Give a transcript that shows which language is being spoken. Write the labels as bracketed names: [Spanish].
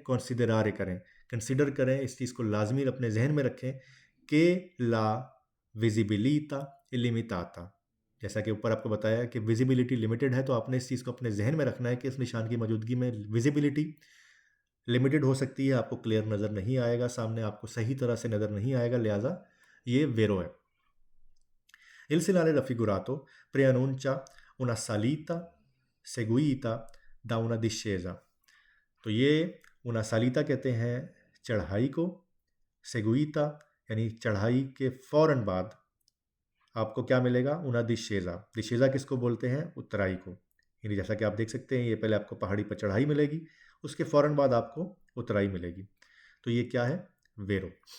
[Hindi] कंसिडरारे करें, कंसिडर करें, इस चीज़ को लाजमी अपने जहन में रखें कि [Italian] ला विजिबिलिटा इलिमिटाता, [Hindi] जैसा कि ऊपर आपको बताया कि विजिबिलिटी लिमिटेड है, तो आपने इस चीज़ को अपने जहन में रखना है कि इस निशान की मौजूदगी में विजिबिलिटी लिमिटेड हो सकती है, आपको क्लियर नज़र नहीं आएगा, सामने आपको सही तरह से नज़र नहीं आएगा, लिहाजा ये वेरो है। [Italian] Il segnale raffigurato preannuncia una salita seguita da una discesa। [Hindi] तो ये [Italian] una salita [Hindi] कहते हैं चढ़ाई को, seguita यानी चढ़ाई के फ़ौरन बाद आपको क्या मिलेगा? [Italian] una discesa। [Hindi] discesa किसको बोलते हैं? उतराई को। यानी जैसा कि आप देख सकते हैं, ये पहले आपको पहाड़ी पर चढ़ाई मिलेगी, उसके फ़ौरन बाद आपको उतराई मिलेगी। तो ये क्या है? वेरो।